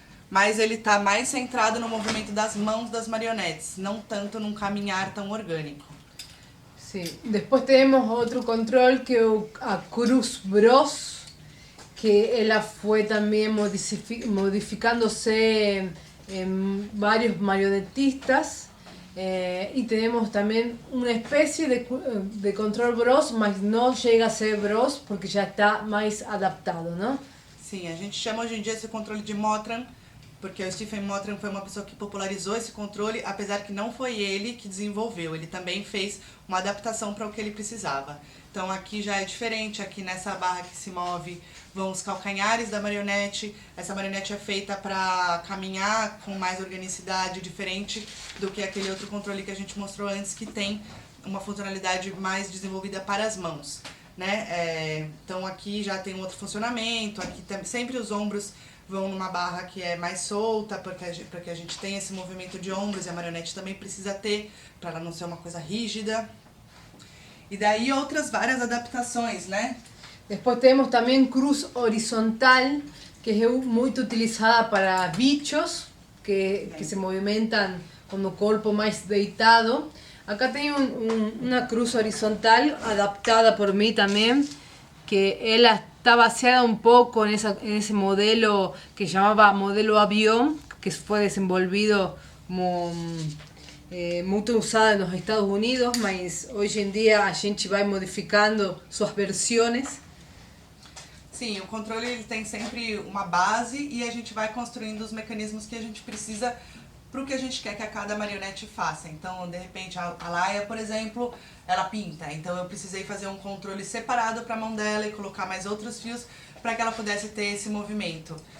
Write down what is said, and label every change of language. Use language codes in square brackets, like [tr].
[pt] Mas ele está mais centrado no movimento das mãos das marionetes, não tanto num caminhar tão orgânico. Sim. Depois temos outro controle que é a Cruz Bros, que ela foi também modificándose em vários marionetistas. [es] Y tenemos también una especie de control Bros, mas no llega a ser Bros porque ya está más adaptado, ¿no? [pt] Sim, a gente chama hoje em dia esse controle de Motran, porque o Stephen Motran foi uma pessoa que popularizou esse controle, apesar que não foi ele que desenvolveu, ele também fez uma adaptação para o que ele precisava. Então aqui já é diferente, aqui nessa barra que se move vão os calcanhares da marionete, essa marionete é feita para caminhar com mais organicidade, diferente do que aquele outro controle que a gente mostrou antes, que tem uma funcionalidade mais desenvolvida para as mãos, né? Então aqui já tem um outro funcionamento, aqui sempre os ombros vão numa barra que é mais solta, para que a gente tenha esse movimento de ombros, e a marionete também precisa ter, para ela não ser uma coisa rígida. E daí outras várias adaptações, né? [es] Después tenemos también cruz horizontal, que es muy utilizada para bichos que se movimentan con el cuerpo más deitado. Acá tengo una cruz horizontal adaptada por mí también, que él está baseada un poco en ese modelo que llamaba modelo avión, que fue desenvolvido como [pt] muito usada [es] en los Estados Unidos, mas hoy en día [pt] a gente vai modificando suas versões. Sim, o controle ele tem sempre uma base e a gente vai construindo os mecanismos que a gente precisa para o que a gente quer que a cada marionete faça. Então, de repente, a Laia, por exemplo, ela pinta. Então, eu precisei fazer um controle separado para a mão dela e colocar mais outros fios para que ela pudesse ter esse movimento.